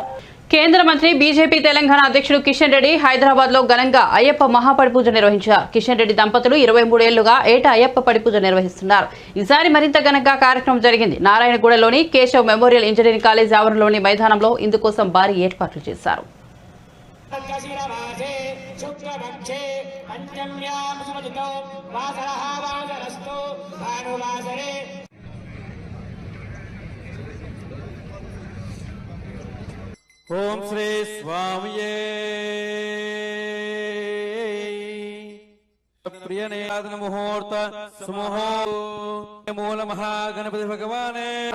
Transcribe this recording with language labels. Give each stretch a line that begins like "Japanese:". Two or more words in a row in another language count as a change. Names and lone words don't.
Telugu: కేంద్ర మంత్రి బీజేపీ తెలంగాణ అధ్యక్షుడు కిషన్ రెడ్డి హైదరాబాద్ లో ఘనంగా అయ్యప్ప మహాపడి పూజ నిర్వహించారు. కిషన్ రెడ్డి దంపతులు 23 ఏళ్లుగా ఏటా అయ్యప్ప పడి పూజ నిర్వహిస్తున్నారు. ఈసారి మరింత ఘనంగా కార్యక్రమం జరిగింది. నారాయణగూడలోని కేశవ్ మెమోరియల్ ఇంజనీరింగ్ కాలేజ్ ఆవరణలోని మైదానంలో ఇందుకోసం భారీ ఏర్పాట్లు చేశారు.
Sanskrit: शुक्रपक्षे पंचम्यां सुमतितो वासरः वासरस्तु भानुवासरे ओम श्री स्वामिये प्रियनेदन मुहूर्त सुमुहूर्त मूल महागणपति भगवाने